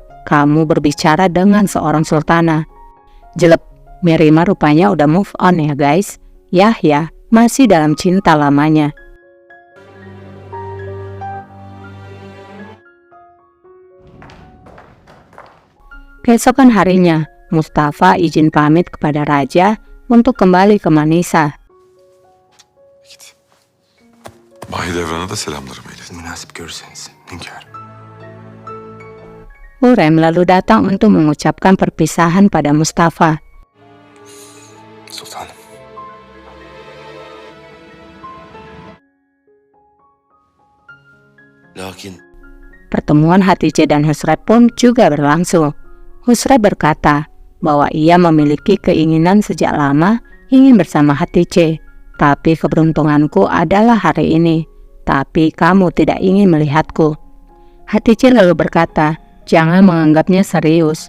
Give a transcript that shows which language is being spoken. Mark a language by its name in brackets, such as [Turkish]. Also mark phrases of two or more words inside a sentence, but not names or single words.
[Indonesian] Kamu berbicara dengan seorang sultana. Jelek, Mihrima rupanya udah [English] move on [Indonesian] ya guys. Yahya masih dalam cinta lamanya. Keesokan harinya, Mustafa izin pamit kepada raja untuk kembali ke Manisa. [Turkish] Mahidevran'a da selamlarımı ilet. Münasip görürseniz, hünkârım. [Indonesian] Hurrem lalu datang untuk mengucapkan perpisahan pada Mustafa. [Turkish] Sultanım. Lakin [Indonesian] Pertemuan Hatice dan Husreb pun juga berlangsung. Husreb berkata bahwa ia memiliki keinginan sejak lama ingin bersama Hatice. Tapi keberuntunganku adalah hari ini. Tapi kamu tidak ingin melihatku. Hatice lalu berkata, jangan menganggapnya serius.